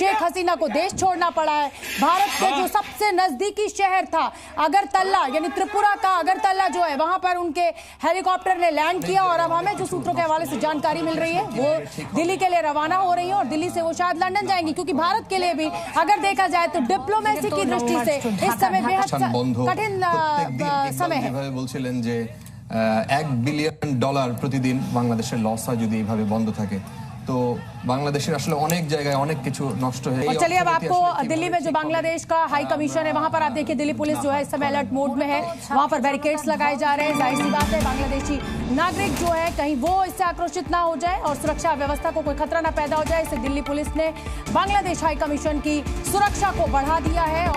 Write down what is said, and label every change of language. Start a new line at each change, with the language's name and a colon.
Hindi: शेख हसीना को देश छोड़ना पड़ा है। भारत के जो सबसे नजदीकी शहर था अगरतला, यानी त्रिपुरा का अगरतला जो है, वहां पर उनके हेलीकॉप्टर ने लैंड किया। और अब हमें जो सूत्रों के हवाले से जानकारी मिल रही है वो दिल्ली के लिए रवाना हो रही है और दिल्ली से वो शायद लंदन जाएंगी, क्योंकि भारत के लिए भी अगर देखा जाए तो डिप्लोमेसी की दृष्टि से इस समय बेहद कठिन समय है।
Bangla: बोलছিলেন যে $1 बिलियन প্রতিদিন বাংলাদেশের লস হয় যদি এইভাবে বন্ধ থাকে, तो बांग्लादेश আসলে অনেক জায়গায় অনেক কিছু নষ্ট হয়ে
Hindi: और चलिए अब आपको दिल्ली में जो बांग्लादेश का हाई कमीशन है वहां पर आप देखिए दिल्ली पुलिस जो है इस समय अलर्ट मोड में है। वहां पर बैरिकेड्स लगाए जा रहे हैं। जाहिर सी बात है बांग्लादेशी नागरिक जो है कहीं वो इससे आक्रोशित ना हो जाए और सुरक्षा व्यवस्था को कोई खतरा ना पैदा हो जाए, इससे दिल्ली पुलिस ने बांग्लादेश हाई कमीशन की सुरक्षा को बढ़ा दिया है।